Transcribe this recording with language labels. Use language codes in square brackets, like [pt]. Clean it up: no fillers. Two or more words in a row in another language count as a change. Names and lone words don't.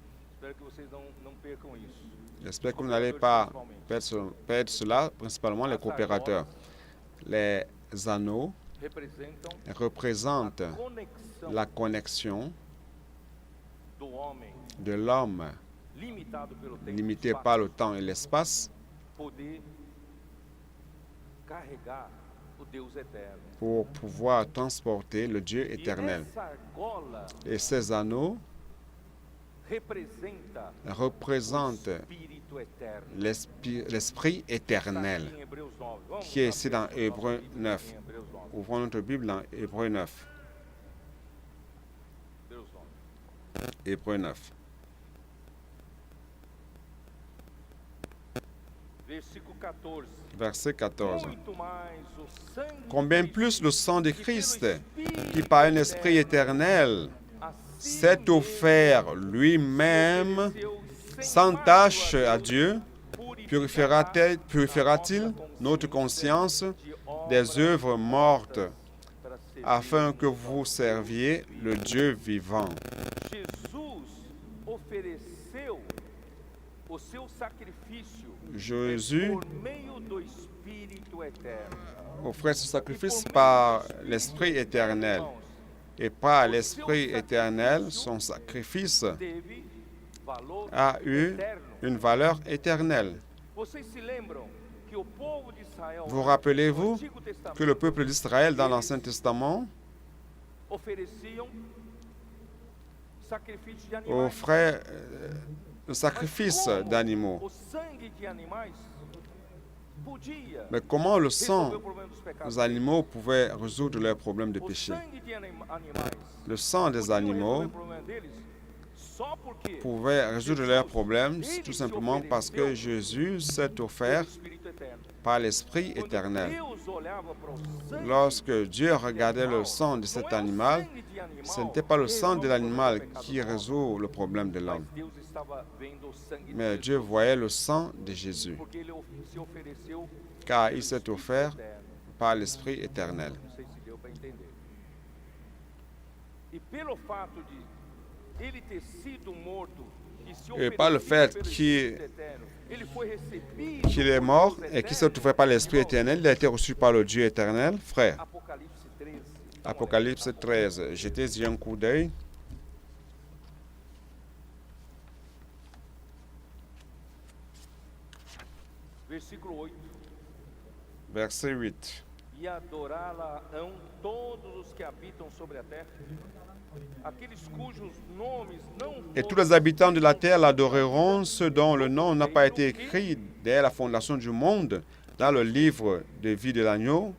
[fr] J'espère que vous n'allez pas perdre cela, principalement les coopérateurs. Les anneaux représentent la connexion de l'homme limité par le temps et l'espace [pt] carregar o Deus eterno. [fr] pour pouvoir transporter le Dieu [pt] E [fr] éternel. [pt] essa argola [fr] Et ces anneaux représentent [pt] Espírito eterno. [fr] l'Esprit éternel, [pt] Está aqui em Hebreus 9. Vamos [fr] qui est [pt] lá, [fr] ici dans [pt] pessoal, [fr] Hébreux [pt] nossa Bíblia [fr] 9. [pt] em Hebreus 9. [fr] Ouvrons notre Bible dans Hébreux 9. [pt] Hebreus 9. [fr] Hébreux 9. [pt] Versículo 14. [fr] Verset 14. [pt] Muito mais o sangue [fr] Combien de plus le sang de [pt] Cristo, [fr] Christ, [pt] que pelo [fr] qui par un [pt] Espírito [fr] esprit éternel [pt] assim [fr] s'est offert lui-même [pt] ofereceu sem [fr] sans [pt] mácula [fr] tâche [pt] a [fr] à [pt] Deus, [fr] Dieu, purifiera-t-il notre conscience des œuvres mortes, [pt] para servir [fr] afin que vous serviez le Dieu vivant. [pt] Jesus ofereceu o seu sacrifício [fr] Jésus [pt] por meio do Espírito eterno. [fr] offrait ce sacrifice par l'Esprit éternel. Et par l'Esprit éternel, son sacrifice [pt] Teve valor [fr] a eu [pt] eterno. [fr] une valeur éternelle. [pt] Vocês se lembram que o povo de Israel [fr] Vous [pt] no [fr] rappelez-vous [pt] Antigo Testamento [fr] que le peuple d'Israël dans l'Ancien Testament [pt] ofereciam sacrifício de animais. [fr] offrait le sacrifice [pt] Mas como [fr] d'animaux. [pt] o sangue de animais podia [fr] Mais comment le [pt] resolver [fr] sang [pt] o problema dos pecados? [fr] des animaux pouvait résoudre leurs problèmes de [pt] O [fr] péché? [pt] sangue de animais [fr] Le sang des [pt] podia [fr] animaux [pt] resolver o problema deles só porque [fr] pouvait résoudre leurs problèmes tout simplement parce que Jésus s'est offert [pt] o Espírito eterno. [fr] par l'Esprit [pt] Quando [fr] éternel. [pt] Deus olhava para o sangue [fr] Lorsque Dieu regardait le sang de [pt] não [fr] cet [pt] é o [fr] animal, [pt] sangue de animal [fr] ce n'était pas le [pt] que [fr] sang de [pt] resolve o [fr] l'animal [pt] problema do [fr] qui [pt] pecado, [fr] résout le problème de [pt] mas [fr] l'homme, [pt] Deus estava vendo o sangue de [fr] mais [pt] Jesus, [fr] Dieu voyait le sang de Jésus, [pt] porque ele se ofereceu [fr] car [pt] pelo [fr] il s'est [pt] Espírito [fr] offert [pt] eterno. [fr] par l'Esprit éternel. [pt] Não sei se deu para entender. E pelo fato de ele ter sido morto e se [fr] Et par le fait [pt] pelo [fr] qu'il [pt] Espírito eterno, ele foi recebido [fr] est [pt] por [fr] mort [pt] Deus [fr] et qu'il s'est [pt] eterno. [fr] offert par l'Esprit [pt] Irmãos, [fr] éternel, il a été reçu par le Dieu éternel. Frère, [pt] Apocalipse 13. [fr] Apocalypse 13, jetez-y un coup d'œil. [pt] Versículo 8. [fr] Verset 8. [pt] E adorá-la-ão todos os que habitam sobre a terra, aqueles cujos nomes não [fr] Et tous les habitants de la terre l'adoreront, ceux dont le nom n'a pas été écrit dès la fondation du monde dans le livre de vie de l'agneau